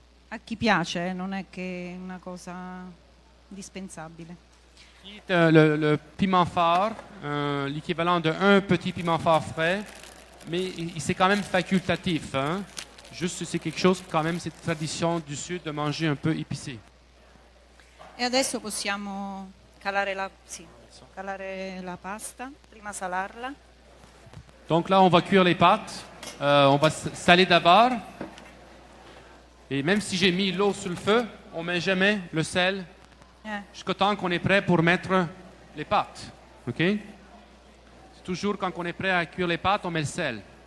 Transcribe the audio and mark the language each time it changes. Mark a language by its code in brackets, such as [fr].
[it] A chi piace, non è che è una cosa indispensabile. [fr] Qui est le piment fort, l'équivalent d'un petit piment fort frais, mais c'est quand même facultatif. Hein? Juste, c'est quelque chose, quand même, c'est tradition du Sud de manger un peu épicé. [it] E adesso possiamo calare la pasta, prima salarla. [fr] Donc là, on va cuire les pâtes. On va saler d'abord. Et même si j'ai mis l'eau sur le feu, on ne met jamais le sel jusqu'au temps qu'on est prêt pour mettre les pâtes. Ok? C'est toujours quand on est prêt à cuire les pâtes, on met le sel.